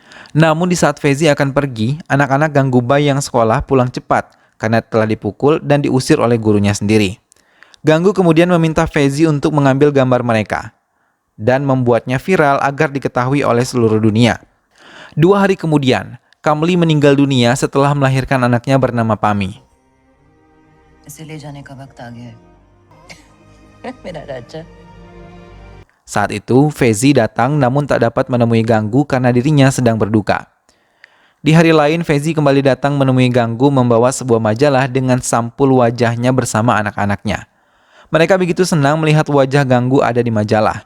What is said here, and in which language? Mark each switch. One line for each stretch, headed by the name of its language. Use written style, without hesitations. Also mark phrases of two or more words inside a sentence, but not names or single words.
Indonesian: Namun di saat Fezi akan pergi, anak-anak Ganggu Bai yang sekolah pulang cepat karena telah dipukul dan diusir oleh gurunya sendiri. Ganggu kemudian meminta Fezi untuk mengambil gambar mereka dan membuatnya viral agar diketahui oleh seluruh dunia. 2 hari kemudian, Kamli meninggal dunia setelah melahirkan anaknya bernama Pami.
Hindi: इसे ले जाने का वक्त आ गया है मेरा राजा।
Indonesian: Saat itu, Fezi datang namun tak dapat menemui Ganggu karena dirinya sedang berduka. Di hari lain, Fezi kembali datang menemui Ganggu membawa sebuah majalah dengan sampul wajahnya bersama anak-anaknya. Mereka begitu senang melihat wajah Ganggu ada di majalah.